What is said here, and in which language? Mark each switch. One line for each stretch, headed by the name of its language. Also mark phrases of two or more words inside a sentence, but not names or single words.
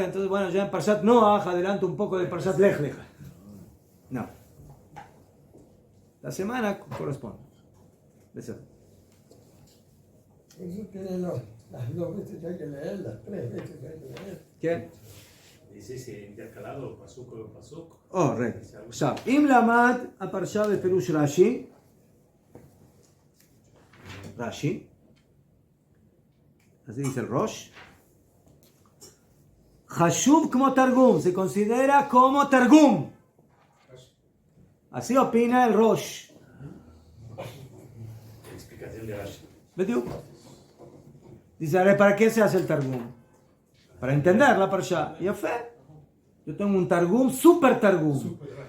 Spanish: Entonces, bueno, ya en Parshat Noah adelanto un poco de Parshat Lech Lecha. No. La semana corresponde. Eso tiene las 2 veces que hay que leer, las 3 veces que hay que leer. ¿Qué? dice intercalado, pasuk o pasuk.
Hebrew: Oh, רגע. עכשיו, אם למד הפרשה בפירוש רש"י,
Spanish: así dice el Rosh,
Hebrew: חשוב כמו תרגום,
Spanish: se considera como תרגום. Así opina el Rosh. Explicación de Rashi.
Hebrew: בדיוק.
Spanish: Dice, ¿para qué se hace el Targum? Para entender la parsha. Y fe. Yo tengo un Targum, super Targum.